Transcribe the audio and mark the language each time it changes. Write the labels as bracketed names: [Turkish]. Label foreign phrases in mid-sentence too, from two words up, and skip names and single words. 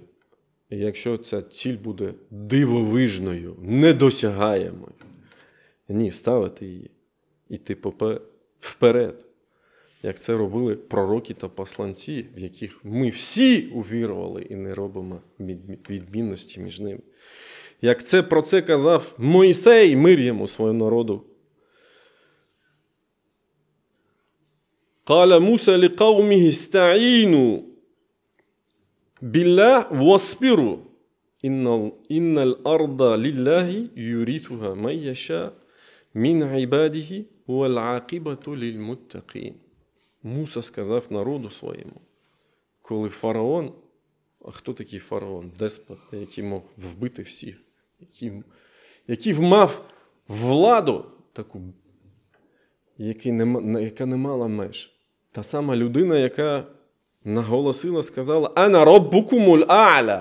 [Ukrainian] І якщо ця ціль буде дивовижною, недосягаємою, ні, ставити її, іти вперед, як це робили пророки та посланці, в яких ми всі увірували і не робимо відмінності між ними. Як це про це казав Мойсей, мир йому, своєму народу. [Arabic] قال موسى لقومه استعينوا بالله واصبروا إن الأرض لله يورثها من يشاء من عباده والعاقبة للمتقين. [Ukrainian] Муса сказав народу своєму, коли фараон, а хто такий фараон? Деспот, який мог вбити всіх, який мав владу таку, яка не мала меж. Та сама людина, яка наголосила, сказала: [Arabic] «أنا ربكم الأعلى».